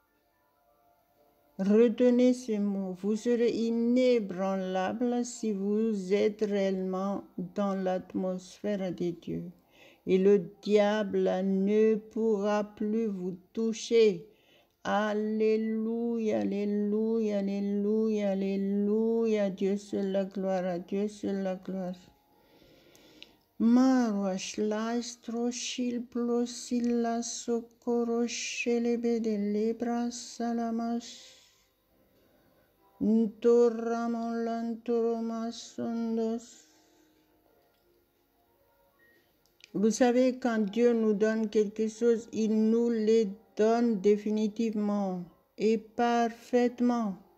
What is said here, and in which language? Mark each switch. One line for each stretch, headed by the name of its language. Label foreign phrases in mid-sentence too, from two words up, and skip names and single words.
French: Retenez ce mot, vous serez inébranlable si vous êtes réellement dans l'atmosphère de Dieu. Et le diable ne pourra plus vous toucher. Alléluia, alléluia, alléluia, alléluia. Dieu seul la gloire, à Dieu seul la gloire. Marosh lastro shilplosilla socorro shelebe de lebra salamash. Vous savez, quand Dieu nous donne quelque chose, il nous le donne définitivement et parfaitement.